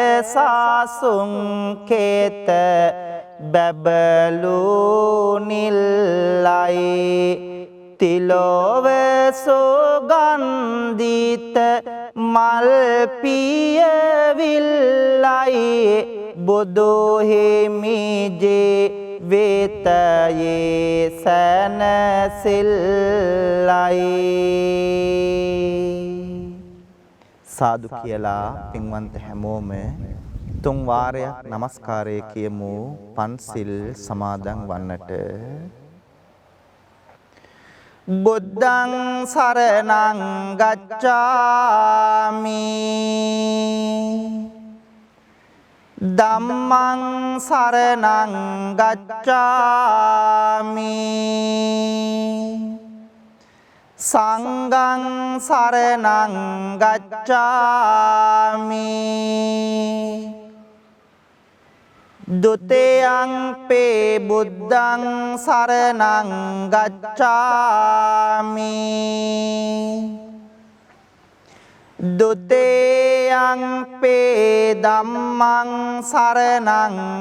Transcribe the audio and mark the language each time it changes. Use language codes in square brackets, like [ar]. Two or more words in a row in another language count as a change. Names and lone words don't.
[si] සාසුන් කේත බැබලු නිල්ලයි තිලොව සුගන්ධිත මල් පියවිල්ලයි බුදු හිමිජේ වේතයේ සැනසෙල්ලයි. සාදු කියලා පින්වන්ත හැමෝම තුන් වාරයක් নমස්කාරය කියමු පන්සිල් සමාදන් වන්නට. [pi] බුද්ධං සරණං ගච්ඡාමි ධම්මං සරණං ගච්ඡාමි සංඝං සරණං ගච්ඡාමි ဒုတိယံ පේ බුද්ධං සරණං ගච්ඡාමි ဒုတိယံ පේ ධම්මං සරණං